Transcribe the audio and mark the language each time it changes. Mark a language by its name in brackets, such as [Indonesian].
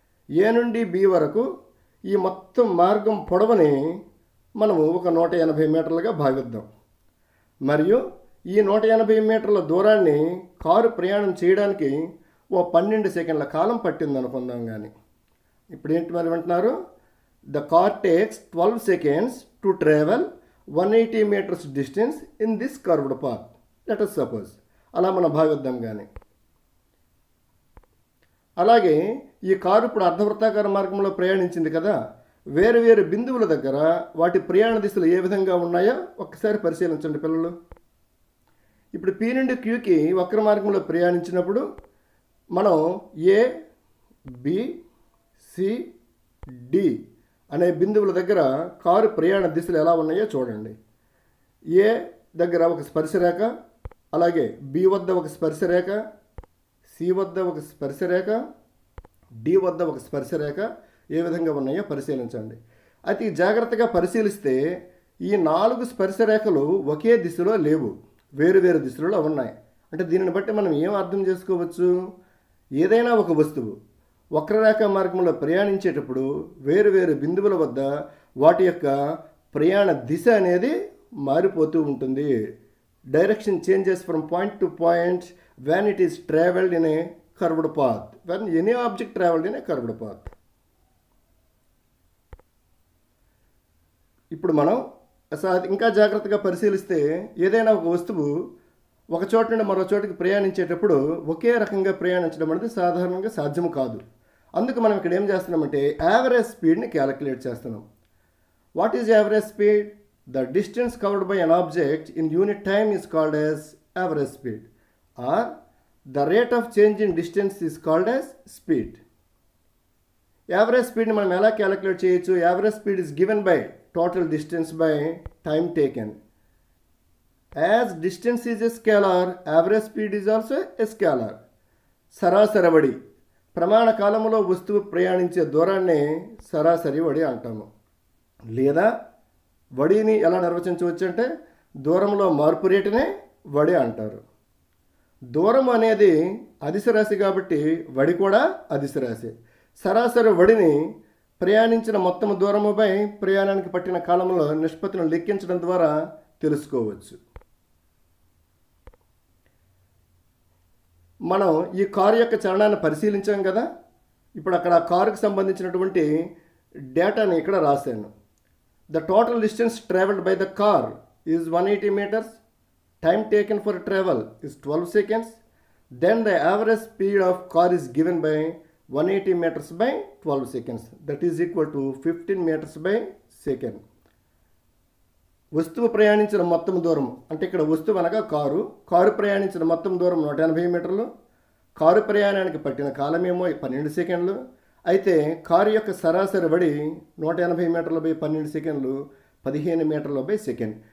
[Telugu] ఏ నుండి బి వరకు ఈ మొత్తం మార్గం పొడవుని మనము ఒక 180 మీటర్లుగా భావిద్దాం. మరియు ఈ 180 మీటర్ల దూరాన్ని కారు ప్రయాణం చేయడానికి ఓ 12 సెకండ్ల కాలం పట్టింది అనుకుందాం. కానీ ఇప్పుడు ఏంటి మరి వింటున్నారు? [English] The car takes 12 seconds to travel 180 meters distance in this curved path. Let us suppose. [Telugu] అలా మనం భావిద్దాం. కానీ అలాగే ఈ కారు ఇప్పుడు అర్ధవృత్తాకార మార్గంలో ప్రయాణించింది కదా, వేరు వేరు బిందువుల దగ్గర వాటి ప్రయాణ దిశలు ఏ విధంగా ఉన్నాయో ఒక్కసారి పరిశీలించండి పిల్లలు. ఇప్పుడు పి నుండి క్యూకి వక్ర మార్గంలో ప్రయాణించినప్పుడు మనం ఏ, బి, సి, డి అనే బిందువుల దగ్గర కారు ప్రయాణ దిశలు ఎలా ఉన్నాయో చూడండి. ఏ దగ్గర ఒక స్పర్శరేఖ, అలాగే బి వద్ద ఒక స్పర్శరేఖ, సి వద్ద ఒక స్పర్శరేఖ, డి వద్ద ఒక స్పర్శరేఖ ఏ విధంగా ఉన్నాయో పరిశీలించండి. అతి జాగ్రత్తగా పరిశీలిస్తే ఈ 4 స్పర్శరేఖలు ఒకే దిశలో లేవు, వేరు వేరు దిశలలో ఉన్నాయి. అంటే దీనిని బట్టి మనం ఏం అర్థం చేసుకోవచ్చు? ఏదైనా ఒక వస్తువు వక్రరేఖ మార్గంలో ప్రయాణించేటప్పుడు వేరు వేరు బిందువుల వద్ద వాటి యొక్క ప్రయాణ దిశ అనేది మారిపోతూ ఉంటుంది. [English] Direction changes from point to point when it is traveled in a curved path, when any object traveled in a curved path. [Telugu] ఇప్పుడు మనం ఇంకా జాగ్రత్తగా పరిశీలిస్తే ఏదైనా ఒక వస్తువు ఒక చోట నుండి మరో చోటికి ప్రయాణించేటప్పుడు ఒకే రకంగా ప్రయాణించడం అనేది సాధారణంగా సాధ్యం కాదు. అందుకు మనం ఇక్కడ ఏం చేస్తున్నామంటే యావరేజ్ స్పీడ్ని క్యాలిక్యులేట్ చేస్తున్నాం. [English] What is average speed? The distance covered by an object in unit time is called as average speed, or the rate of change in distance is called as speed. [Telugu] Average speed ni manam ela calculate cheyochu? [English] Average speed is given by total distance by time taken. As distance is a scalar, average speed is also a scalar. [Telugu] సరాసరి వడి, ప్రమాణ కాలములో వస్తువు ప్రయాణించే దూరాన్ని సరాసరి వడి అంటాము. లేదా వడిని ఎలా నిర్వచించవచ్చు అంటే దూరంలో మార్పు రేటునే వడి అంటారు. దూరం అనేది అదిశ రాశి కాబట్టి వడి కూడా అదిశ రాశి. సరాసరి వడిని ప్రయాణించిన మొత్తం దూరముపై ప్రయాణానికి పట్టిన కాలంలో నిష్పత్తిని లెక్కించడం ద్వారా తెలుసుకోవచ్చు. మనం ఈ కారు యొక్క చలనాన్ని పరిశీలించాం కదా, ఇప్పుడు అక్కడ కారుకు సంబంధించినటువంటి డేటాని ఇక్కడ రాశాను. [English] The total distance travelled by the car is 180 meters. Time taken for travel is 12 seconds. Then the average speed of car is given by 180 meters by 12 seconds. That is equal to 15 meters by second. [Telugu] వస్తువు ప్రయాణించిన మొత్తం దూరం అంటే ఇక్కడ వస్తువు అనగా car ప్రయాణించిన మొత్తం దూరం 180 మీటర్లు. కారు ప్రయాణానికి పట్టిన కాలమేమో 12 సెకండ్లు. అయితే కారు యొక్క సరాసరి వడి 180 మీటర్ల బై 12 సెకండ్లు 15 మీటర్ల బై సెకండ్.